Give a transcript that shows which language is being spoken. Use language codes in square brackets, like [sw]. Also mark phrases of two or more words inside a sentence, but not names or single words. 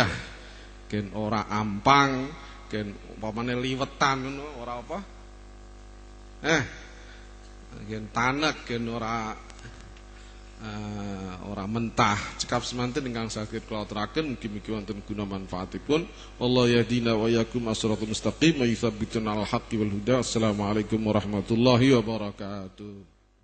[jv] Gen ora ampang, gen umpamane liwetan ngono ora apa? Gen tanek, gen ora mentah. Cekap semanten ingkang saged kula aturaken mugi-mugi wonten guna manfaatipun. [ar] والله يهدينا وإياكم الصراط المستقيم ويثبتنا الحق والهدى. السلام عليكم ورحمة الله وبركاته.